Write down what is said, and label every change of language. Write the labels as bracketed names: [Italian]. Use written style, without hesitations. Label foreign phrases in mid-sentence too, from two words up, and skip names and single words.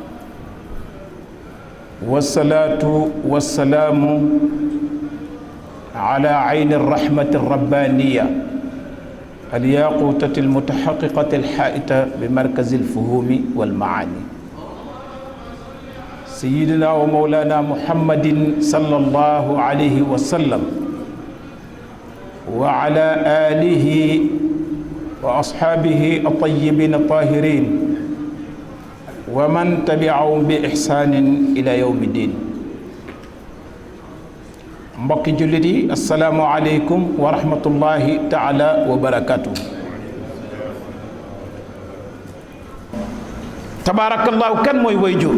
[Arabic] والصلاة والسلام على عين الرحمة الربانية الياقوتة المتحققة الحائطة بمركز الفهوم والمعاني سيدنا ومولانا محمد صلى الله عليه وسلم وعلى آله وأصحابه الطيبين الطاهرين ومن تبعهم بإحسان إلى يوم الدين. [Wolof] Mbokki jullit yi [Arabic] السلام عليكم ورحمة الله تعالى وبركاته. [Wolof] tabaarakallaahu. kan mooy wayjur?